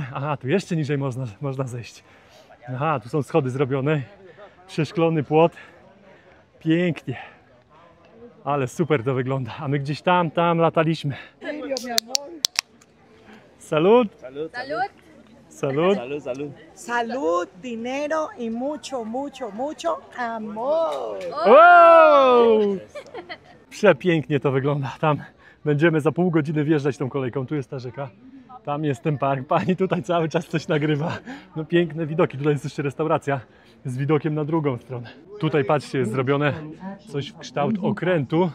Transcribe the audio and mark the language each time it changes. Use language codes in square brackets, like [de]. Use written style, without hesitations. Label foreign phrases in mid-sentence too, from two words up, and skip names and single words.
[pl] Aha, tu jeszcze niżej można zejść. Aha, tu są schody zrobione. Przeszklony płot. Pięknie. Ale super to wygląda. A my gdzieś tam lataliśmy. [fr] Salut! Salut! Salut! [es] Salud, salud. Salud, dinero y mucho, mucho, mucho amor. Wow! [pl] Przepięknie to wygląda. Tam będziemy za pół godziny wjeżdżać tą kolejką. Tu jest ta rzeka. Tam jest ten park. Pani tutaj cały czas coś nagrywa. No piękne widoki. Tutaj jest jeszcze restauracja z widokiem na drugą stronę. Tutaj patrzcie, jest zrobione coś w kształt okrętu.